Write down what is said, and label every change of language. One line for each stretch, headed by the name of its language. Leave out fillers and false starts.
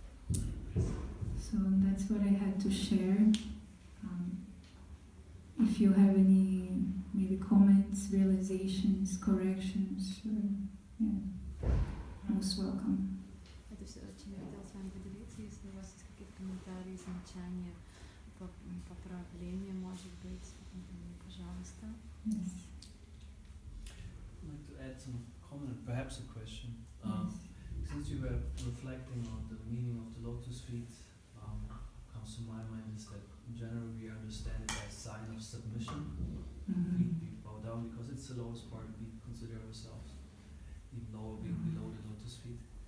English: So that's what I had to share. If you have any maybe comments, realizations, corrections, most welcome.
Russian: Это все, чем я хотела с вами поделиться. Если у вас есть какие-то комментарии, замечания, поправления, может быть, пожалуйста.
English: Yes. I'd like to add some comment, perhaps a question. Since you were reflecting on the meaning of the lotus feet, comes to my mind is that in general we understand it as sign of submission. We bow down because it's the lowest part we consider ourselves, even lower being below the lotus feet.